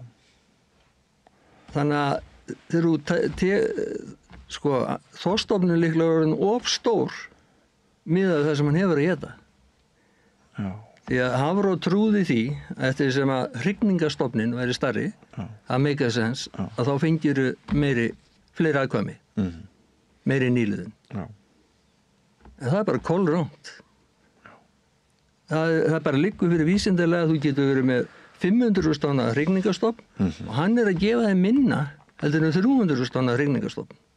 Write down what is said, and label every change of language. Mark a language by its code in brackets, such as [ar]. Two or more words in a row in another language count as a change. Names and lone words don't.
[is] Þannig að þegar þorskstofninn líklega orðinn of stór miðað það sem hann hefur að éta. Því að Hafró trúði því eftir sem að hrygningarstofninn væri stærri, það [en] make a sense, [is] að þá fengiru fleiri afkvæmi, meiri nýliðun. En það bara kolrangt. Það bara liggur fyrir vísindalega að þú getur verið með 500.000 tonna hrygningarstofn og hann að gefa þeim minna heldur en 300.000 tonna hrygningarstofn.